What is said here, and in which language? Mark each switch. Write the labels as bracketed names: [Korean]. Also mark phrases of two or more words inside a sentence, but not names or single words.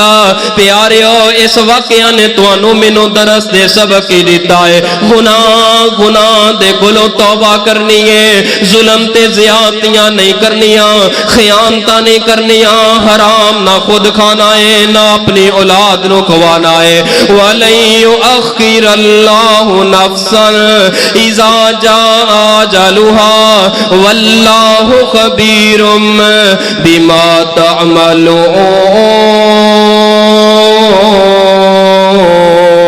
[Punjabi] پیاریو، اس واقعہ نے تہانوں مینوں درس دے سبق ہی دتا اے، گناہ دے کولوں توبہ کرنی اے، ظلم تے زیادتیاں نہیں کرنیاں، خیانتاں نہیں کرنیاں، حرام نہ خود کھانا اے نہ اپنی اولاد نوں کھوانا اے. [Arabic] وَلَن يُؤَخِّرَ اللَّهُ نَفْسًا إِذَا جَاءَ أَجَلُهَا وَاللَّهُ خَبِيرٌ بِمَا تَعْمَلُونَ.